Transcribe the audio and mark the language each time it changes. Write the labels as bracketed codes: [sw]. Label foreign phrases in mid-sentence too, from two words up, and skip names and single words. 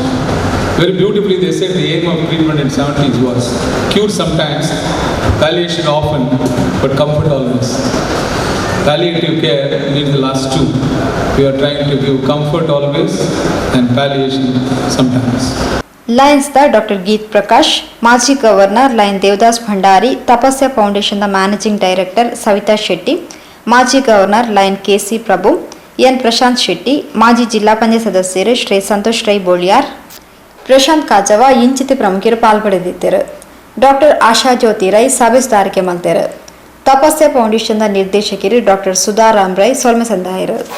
[en] Very beautifully they said the aim of treatment in 70s was cure sometimes, palliation often, but comfort always. Palliative care means the last two. We are trying to give comfort always and palliation sometimes. [tcy] ಲಯನ್ಸ್ ದ ಡಾಕ್ಟರ್ ಗೀತ್ ಪ್ರಕಾಶ್, ಮಾಜಿ ಗವರ್ನರ್ ಲಯನ್ ದೇವದಾಸ್ ಭಂಡಾರಿ, ತಪಸ್ಯ ಫೌಂಡೇಶನ್ ದ [en] managing director [tcy] ಸವಿತಾ ಶೆಟ್ಟಿ, ಮಾಜಿ ಗವರ್ನರ್ ಲಯನ್ ಕೆಸಿ ಪ್ರಭು, ಎನ್ ಪ್ರಶಾಂತ್ ಶೆಟ್ಟಿ, ಮಾಜಿ ಜಿಲ್ಲಾ ಪಂಚಾಯತ್ ಸದಸ್ಯರು ಶ್ರೀ ಸಂತೋಷ್ ರೈ ಬೋಳಿಯಾರ್, ಪ್ರಶಾಂತ್ ಕಾಜವ ಇಂಚಿತ ಪ್ರಮುಖರು ಪಾಲ್ಪಡೆದಿದ್ದರು. ಡಾಕ್ಟರ್ ಆಶಾ ಜ್ಯೋತಿ ರೈ ಸಭೆಸ್ದಾರಿಕೆ ಮಲ್ತರು. ತಪಸ್ಯ ಫೌಂಡೇಶನ್ ದ ನಿರ್ದೇಶಕರು ಡಾಕ್ಟರ್ ಸುಧಾರಾಮ್ ರೈ ಸೊಲ್ಮೆ ಸಂದಾಯರು.